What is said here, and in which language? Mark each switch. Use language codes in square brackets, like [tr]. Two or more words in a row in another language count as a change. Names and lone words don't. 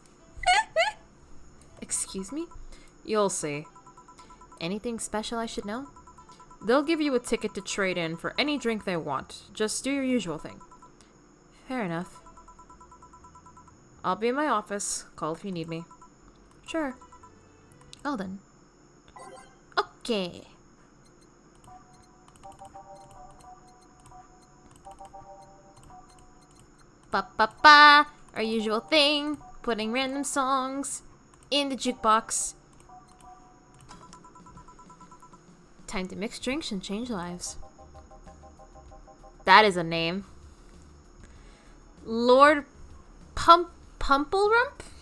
[en] Excuse me? You'll see. Anything special I should know? They'll give you a ticket to trade in for any drink they want. Just do your usual thing. Fair enough. I'll be in my office. Call if you need me. Sure. Oh then. Okay. Ba-ba-ba! Our usual thing. Putting random songs in the jukebox. Time to mix drinks and change lives. That is a name. Lord Pumpelrump?